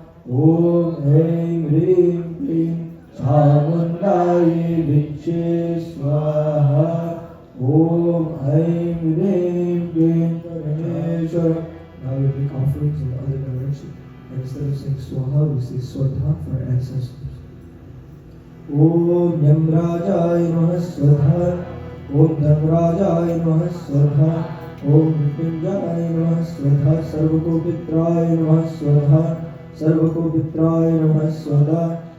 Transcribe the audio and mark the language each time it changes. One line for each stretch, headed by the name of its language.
Sanskrit: ओम ऐं ह्रीं क्लीं चामुण्डाय विच्चे स्वाहा। ओम ऐं ह्रीं क्लीं Ganeshwar.
English: Now we make offerings in the other direction. Instead of saying Swaha, we say Swatha for our ancestors.
Sanskrit: Om Yamrajaय नमः स्वधा। ओम धर्मराजाय नमः स्वधा। ओम मृत्युंजयाय नमः स्वधा। सर्वकोपित्राय नमः स्वधा। सर्वकोपित्राय नमः स्वधा।